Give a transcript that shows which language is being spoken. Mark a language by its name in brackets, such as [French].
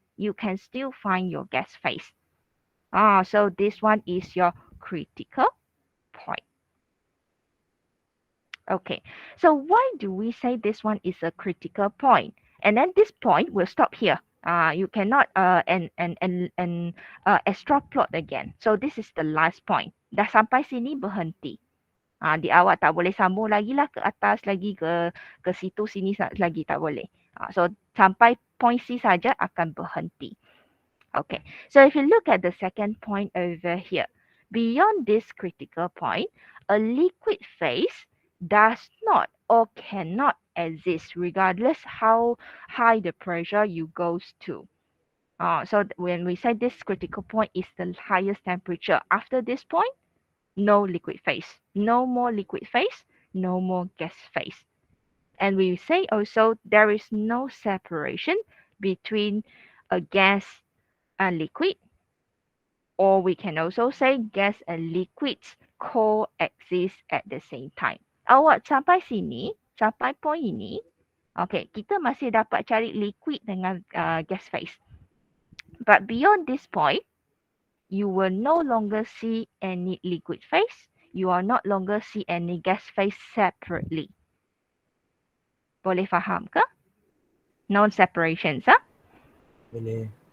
[English] You can still find your gas phase. So this one is your critical point. Okay, so why do we say this one is a critical point? And then this point will stop here. You cannot extra plot again. So this is the last point. [Malay] Dah sampai sini berhenti. Di awak tak boleh sambung lagi lah ke atas lagi ke situ sini lagi tak boleh. So sampai point C saja akan berhenti. [English] Okay, so if you look at the second point over here, beyond this critical point, a liquid phase does not or cannot exist regardless how high the pressure you goes to. So when we say this critical point is the highest temperature, after this point, no liquid phase, no more liquid phase, no more gas phase. And we say also there is no separation between a gas and liquid, or we can also say gas and liquids coexist at the same time. [Malay] Awak sampai sini, sampai point ini, okay, kita masih dapat cari liquid dengan gas phase. [English] But beyond this point, you will no longer see any liquid phase. you are not longer see any gas phase separately. [Malay] Boleh faham ke? [English] No separations, huh? [Malay] Boleh.